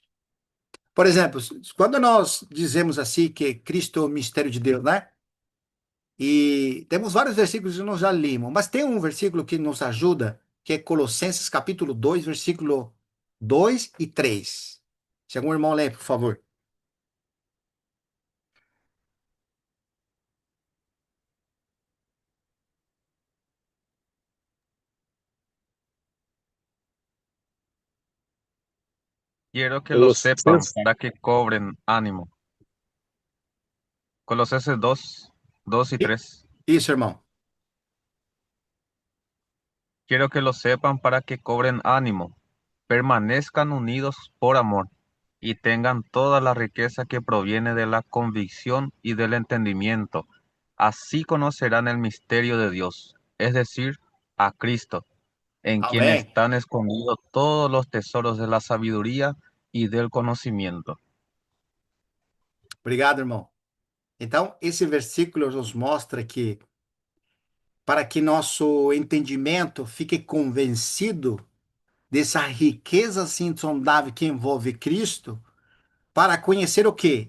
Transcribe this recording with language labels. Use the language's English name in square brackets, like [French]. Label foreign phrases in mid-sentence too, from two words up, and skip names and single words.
[Portuguese] Por exemplo, quando nós dizemos assim que Cristo é o mistério de Deus, né? E temos vários versículos que nós já lemos, mas tem um versículo que nos ajuda, que é Colossenses capítulo 2, versículo 2 e 3. Se algum irmão lê, por favor. [Spanish] Quiero que lo sepan [Portuguese] Colossenses, [Spanish] para que cobren ánimo. Colosenses 2, 2 y I- 3. [Portuguese] Isso, irmão. [Spanish] Quiero que lo sepan para que cobren ánimo, permanezcan unidos por amor y tengan toda la riqueza que proviene de la convicción y del entendimiento. Así conocerán el misterio de Dios, es decir, a Cristo, en quien [Portuguese] Amém. [Spanish] están escondidos todos los tesoros de la sabiduría y del conocimiento. [Portuguese] Obrigado, irmão. Então, esse versículo nos mostra que, para que nosso entendimento fique convencido dessa riqueza assim, insondável que envolve Cristo, para conhecer o quê?